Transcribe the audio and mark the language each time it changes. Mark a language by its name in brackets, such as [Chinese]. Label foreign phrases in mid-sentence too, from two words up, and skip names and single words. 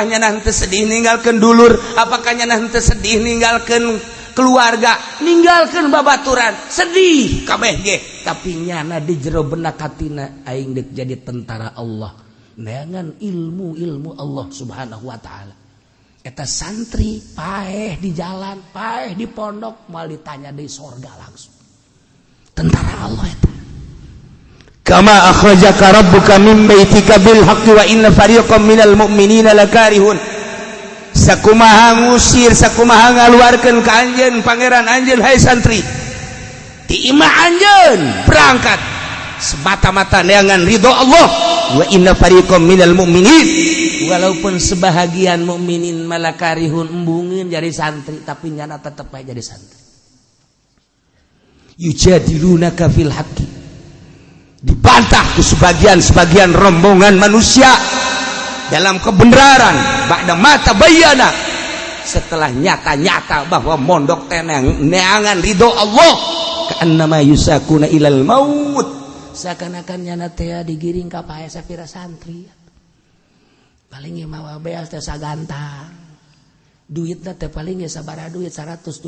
[Sundanese] nyana henteu sedih ninggalkeun dulur apakah nyana henteu sedih ninggalkeun keluarga ninggalkeun babaturan sedih kabeh ge tapi nyana di jero benak hatina aing deuk jadi tentara Allah neangan ilmu Allah [Arabic] سبحانه وتعالى [Sundanese] eta santri paeh di jalan paeh di pondok mal ditanya di sorga langsung tentara Allah eta [Arabic] كما أخرجك ربك من بيتك بالحق وإن فريقا من المؤمنين لكارهون [Sundanese] sakumaha ngusir sakumaha ngaluarkeun ka anjeun pangeran anjeun hai santri ti imah anjeun berangkat semata-mata neangan ridho Allah [Arabic] وإن فريقا من المؤمنين [Indonesian] walaupun sebahagian [Sundanese] mukminin malakarihun embungin jadi santri tapi nyana tetep aja jadi santri [Arabic] يجادلونك في الحق [Indonesian] dibantah ke sebagian rombongan manusia dalam kebenaran [Arabic] بعد ما تبين [Indonesian] setelah nyata-nyata bahwa [Sundanese] mondok teh neangan ridho Allah [Arabic] كأنما يساقون إلى الموت [Sundanese] seakan-akan nyana teh digiring ka pae sapira santri paling mawa beas teh sagantang duitna teh paling sabaraha duit 100